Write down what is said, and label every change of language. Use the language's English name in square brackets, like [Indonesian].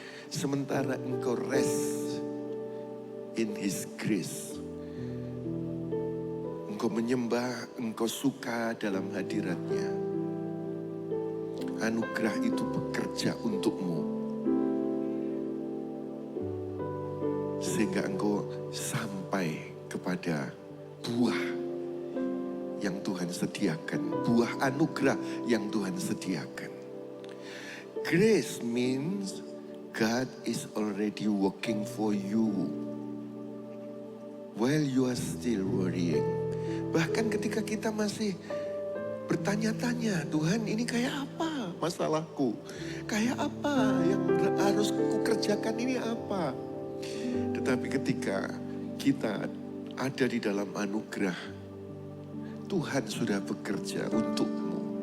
[Indonesian] Sementara engkau [English] rest in His grace. [Indonesian] Engkau menyembah, engkau suka dalam hadiratnya. Anugerah itu bekerja untukmu. sehingga engkau sampai kepada buah yang Tuhan sediakan, buah anugerah yang Tuhan sediakan. [English] Grace means God is already working for you while you are still worrying. [Indonesian] Bahkan ketika kita masih bertanya-tanya, Tuhan ini kayak apa masalahku? Kayak apa yang harus kukerjakan ini apa? Tetapi ketika kita ada di dalam anugerah, Tuhan sudah bekerja untukmu.